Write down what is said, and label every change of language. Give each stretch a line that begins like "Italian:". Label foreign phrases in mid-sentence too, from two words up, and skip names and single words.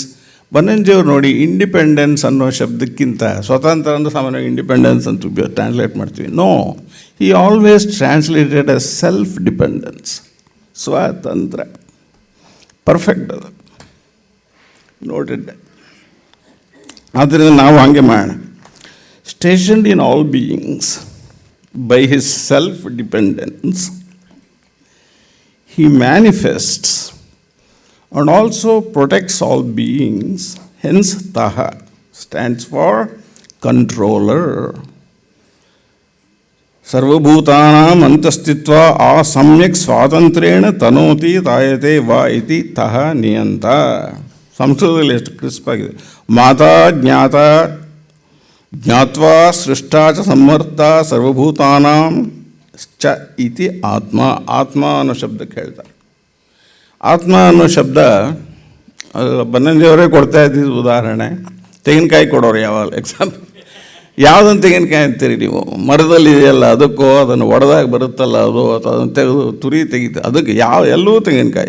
Kannada: ಬನ್ನಂಜಿಯವ್ರು ನೋಡಿ, ಇಂಡಿಪೆಂಡೆನ್ಸ್ ಅನ್ನೋ ಶಬ್ದಕ್ಕಿಂತ ಸ್ವತಂತ್ರ ಅಂದರೆ ಸಾಮಾನ್ಯವಾಗಿ ಇಂಡಿಪೆಂಡೆನ್ಸ್ ಅಂತ ಟ್ರಾನ್ಸ್ಲೇಟ್ ಮಾಡ್ತೀವಿ.
English: No, he always translated a self dependence, ಸ್ವಾತಂತ್ರ್ಯ.
Kannada: ಪರ್ಫೆಕ್ಟ್ ಅದು, ನೋಟೆಡ್. ಆದ್ದರಿಂದ ನಾವು ಹಾಗೆ ಮಾಡೋಣ.
English: stationed in all beings by his self dependence he manifests and also protects all beings. Hence taha stands for controller.
Sanskrit: ಸರ್ವಭೂತಾನಾಂ ಅಂತಸ್ಥಿತ್ವ ಆ ಸಮ್ಯಕ್ ಸ್ವಾತಂತ್ರ್ಯೇಣ ತನೋತಿ ತಾಯತೆ ವಾ ಇತಿ ತಹ ನಿಯಂತ.
Kannada: ಸಂಸ್ಕೃತದಲ್ಲಿ ಎಷ್ಟು ಕ್ರಿಸ್ಪ್ ಆಗಿದೆ.
Sanskrit: ಮಾತಾ ಜ್ಞಾತ ಜ್ಞಾತ್ವಾ ಸೃಷ್ಟಾ ಚ ಸಂಹರ್ತ ಸರ್ವಭೂತಾನಾಂ ಚ ಇತಿ ಆತ್ಮ.
Kannada: ಆತ್ಮ ಅನ್ನೋ ಶಬ್ದಕ್ಕೆ ಹೇಳ್ತಾರೆ. ಆತ್ಮ ಅನ್ನೋ ಶಬ್ದ ಬನ್ನಂಜಿಯವರೇ ಕೊಡ್ತಾ ಇದ್ದಿದ್ದು ಉದಾಹರಣೆ. ತೆಂಗಿನಕಾಯಿ ಕೊಡೋರು ಯಾವಾಗ ಎಕ್ಸಾಂಪಲ್, ಯಾವುದನ್ನು ತೆಂಗಿನಕಾಯಿ ಅಂತೀರಿ ನೀವು? ಮರದಲ್ಲಿ ಇದೆಯಲ್ಲ, ಅದಕ್ಕೋ ಅದನ್ನು ಒಡೆದಾಗ ಬರುತ್ತಲ್ಲ ಅದು, ಅಥವಾ ಅದನ್ನು ತೆಗೆದು ತುರಿ ತೆಗಿತು, ಅದಕ್ಕೆ ಎಲ್ಲವೂ ತೆಂಗಿನಕಾಯಿ.